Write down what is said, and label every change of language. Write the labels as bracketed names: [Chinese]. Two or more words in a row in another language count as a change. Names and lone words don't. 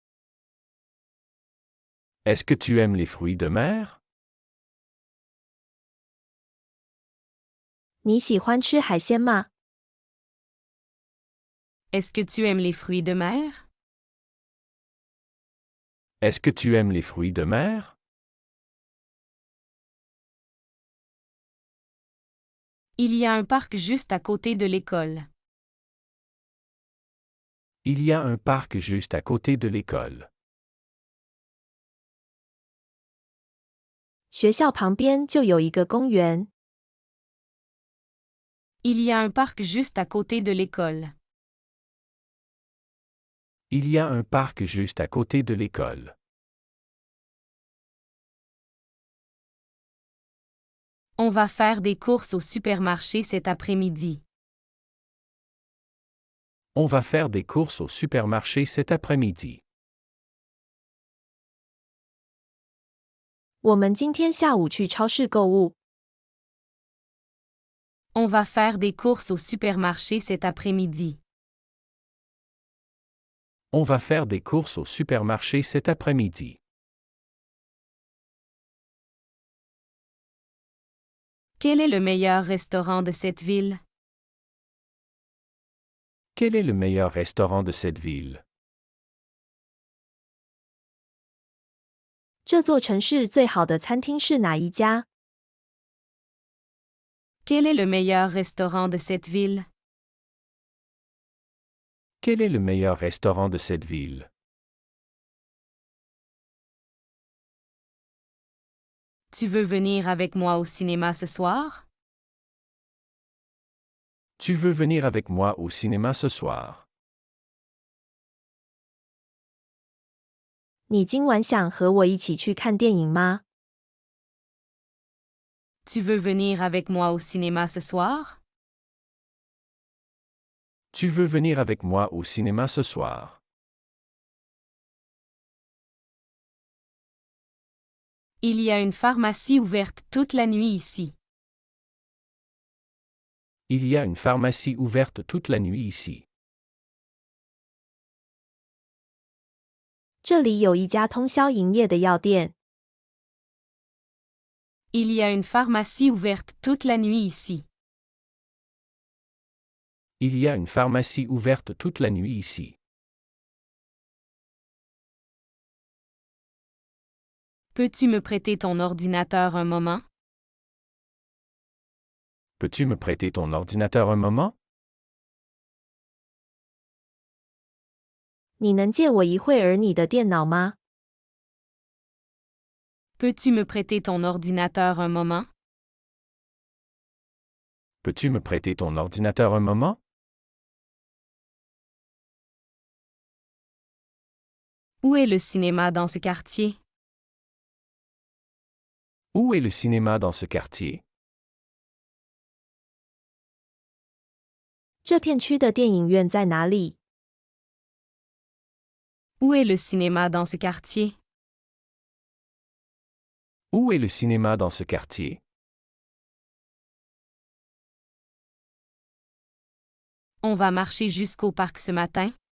[French] Est-ce que tu aimes les fruits de mer? [Chinese] 你喜欢吃海鲜吗？ [French] Est-ce que tu aimes les fruits de mer? Est-ce que tu aimes les fruits de mer? Il y a un parc juste à côté de l'école. Il y a un parc juste à côté de l'école. [Chinese] 学校旁边就有一个公园。 [French] Il y a un parc juste à côté de l'école. Il y a un parc juste à côté de l'école. On va faire des courses au supermarché cet après-midi. On va faire des courses au supermarché cet après-midi. [Chinese] 我们今天下午去超市购物。 [French] On va faire des courses au supermarché cet après-midi. On va faire des courses au supermarché cet après-midi. Quel est le meilleur restaurant de cette ville? Quel est le meilleur restaurant de cette ville? [Chinese] 这座城市最好的餐厅是哪一家？ [French] Quel est le meilleur restaurant de cette ville? Quel est le meilleur restaurant de cette ville? Tu veux venir avec moi au cinéma ce soir? Tu veux venir avec moi au cinéma ce soir? [Chinese] 你今晚想和我一起去看电影吗？ [French] Tu veux venir avec moi au cinéma ce soir? Tu veux venir avec moi au cinéma ce soir? Il y a une pharmacie ouverte toute la nuit ici. Il y a une pharmacie ouverte toute la nuit ici. [Chinese] 这里有一家通宵营业的药店。 [French] Il y a une pharmacie ouverte toute la nuit ici. Il y a une pharmacie ouverte toute la nuit ici. Peux-tu me prêter ton ordinateur un moment? Peux-tu me prêter ton ordinateur un moment? [Chinese] 你能借我一会儿你的电脑吗？ [French] Peux-tu me prêter ton ordinateur un moment? Peux-tu me prêter ton ordinateur un moment? Où est le cinéma dans ce quartier? Où est le cinéma dans ce quartier? [Chinese] 这片区的电影院在哪里？ [French] Où est le cinéma dans ce quartier? Où est le cinéma dans ce quartier? On va marcher jusqu'au parc ce matin?